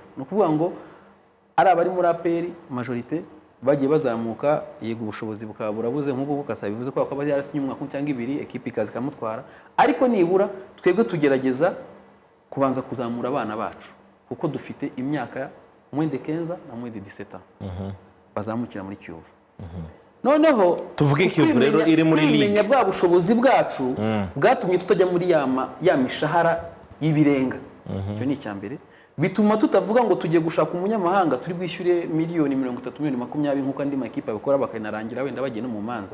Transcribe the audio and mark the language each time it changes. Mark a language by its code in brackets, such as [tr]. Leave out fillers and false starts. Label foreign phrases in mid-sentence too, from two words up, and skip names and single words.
[rw] Ni ukuvuga ngo ari abari muri APR majorité bagiye bazamuka, yego ubushobozi bukaba burabuze, nk'uko Kasa bivuze ko akaba yarasinye umwaka cyangwa ibiri ekipe ikazi kamutwara, ariko nibura twebwe tugerageza kubanza kuzamura abana bacu, kuko dufite imyaka [fr] moins de 15 [rw] na [fr] moins de 17 ans [rw] bazamukira muri Kiyovu. Noneho tuvuge Kiyovu rero iri muri league, kwimenya bwa bushobozi bwacu bwatumye tutajya muri ya mishahara y'ibirenga. Cyo ni icyambere, bituma tutavuga ngo tugiye gushaka umunyamahanga turi bwishyure miliyoni 30 miliyoni 20 nk'uko andi makipe abikora bakanarangira wenda bagiye no mu manza.